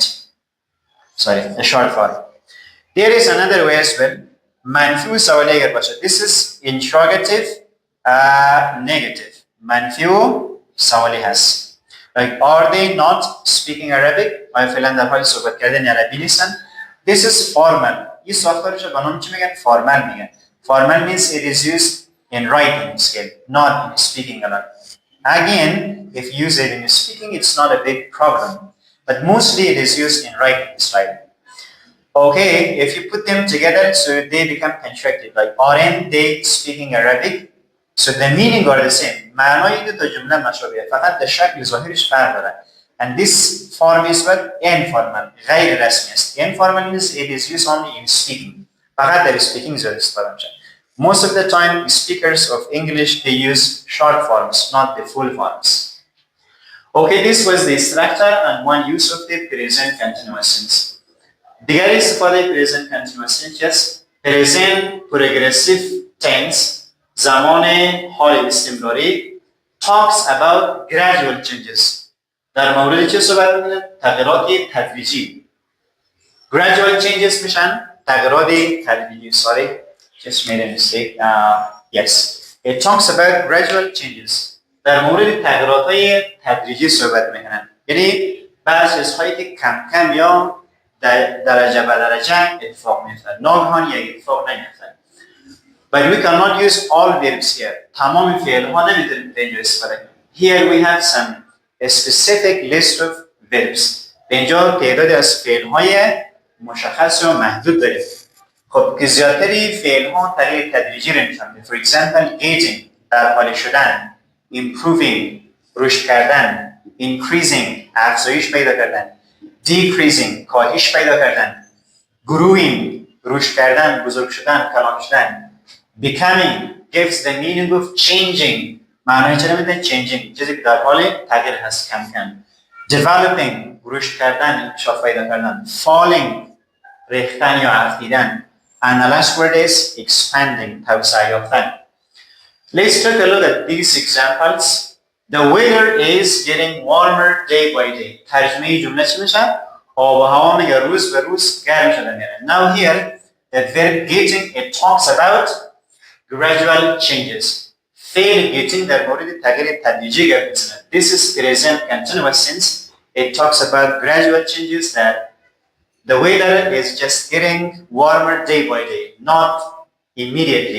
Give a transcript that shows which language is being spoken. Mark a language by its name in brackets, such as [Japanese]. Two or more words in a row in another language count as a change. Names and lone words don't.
[English] Sorry, a short form. There is another way as well. [Persian] منفی و سوالی اگر باشه. [English] This is interrogative negative. [Persian] منفی و سوالی هست. [English] Like are they not speaking Arabic? [Persian] آیا فعلا در حال صحبت کردن عربی نیستن؟ [English] This is formal. [Persian] این ساختارش به نام چی میگن؟ فارمال میگن. [English] Formal means it is used in writing skill, not in speaking alone. Again, if you use it in speaking, it's not a big problem. But mostly it is used in writing style. Okay, if you put them together, so they become contracted. Like, aren't they speaking Arabic? So the meaning are the same. [Persian] معنای دو تا جمله مشابهه. فقط در شکل ظاهرش فرق داره. [English] And this form is what? [Persian] Informal. غیر رسمی است. [English] Informal means it is used only in speaking. [Persian] فقط در speaking زیاد استفاده میشه. [English] Most of the time, speakers of English, they use short forms, not the full forms. Okay, this was the structure and one use of the present continuous tense. [Persian] دیگر استفاده [English] present continuous tense است. present progressive tense [Persian] زمان حال استمراری [English] talks about gradual changes. [Persian] در مورد چه صحبت میکنه؟ تغییرات تدریجی. [English] Gradual changes [Persian] میشن تغییرات تدریجی. [English] Sorry, just made a mistake. Yes, it talks about gradual changes. [Persian] در مورد تغییرات های تدریجی صحبت میکنن. یعنی بعض چیزهایی که کم کم یا درجه به درجه اتفاق میفتن. ناگهان یک اتفاق نمیفتن. [English] But we cannot use all verbs here. [Persian] تمام فعل ها نمیتونیم به اینجا استفاده کنیم. [English] Here we have some specific list of verbs. [Persian] به اینجا تعدادی از فعل های مشخص و محدود داریم. خب که زیادتری فعل ها تغییر تدریجی رو نشان میده. [English] For example, [Persian] aging در حال شدن، improving رشد کردن، increasing افزایش پیدا کردن، decreasing کاهش پیدا کردن، growing رشد کردن، بزرگ شدن، کلان شدن، [English] becoming gives the meaning of changing [Persian] معنای چه میده؟ changing چیزی که در حال تغییر هست کم کم. developing رشد کردن، انکشاف پیدا کردن، falling ریختن یا افزایدن. [English] And the last word is expanding [Persian] توسعه یافتن. [English] Let's take a look at these examples. The weather is getting warmer day by day. [Persian] ترجمه جمله چی میشه؟ آب و هوا میگه روز به روز گرم شده میره. [English] Now here the verb getting it talks about gradual changes. [Persian] فعل getting در مورد تغییر تدریجی گفته میشه. [English] This is present continuous tense. It talks about gradual changes that the weather is just getting warmer day by day, not immediately.